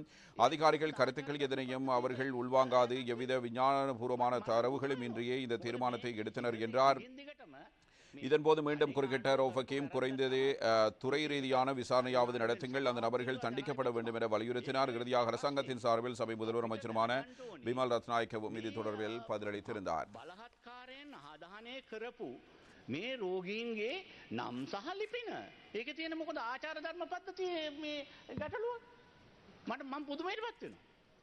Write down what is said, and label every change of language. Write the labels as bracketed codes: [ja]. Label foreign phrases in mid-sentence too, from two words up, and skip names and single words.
[ta] அதிகாரிகள் கருத்துக்கள் எதனையும் அவர்கள் உள்வாங்காது எவ்வித விஞ்ஞானபூர்வமான தரவுகளும் இன்றியே இந்த தீர்மானத்தை எடுத்தனர் என்றார். இதன்போது மீண்டும் குறுக்கிட்ட ரவுஃப் ஹக்கீம் குறைந்தது துறை ரீதியான விசாரணையாவது நடத்துங்கள், அந்த நபர்கள் தண்டிக்கப்பட வேண்டும் என வலியுறுத்தினார். இறுதியாக அரசாங்கத்தின் சார்பில் சபை முதல்வர் அமைச்சருமான பிமல் ரத்நாயக்கவும் இது தொடர்பில் பதிலளித்திருந்தார். [si] මේ රෝගීන්ගේ නම් සහ ලිපින ඒක තියෙන මොකද ආචාර ධර්ම පද්ධතියේ මේ ගැටලුව මම පුදුමයට පත් වෙනවා.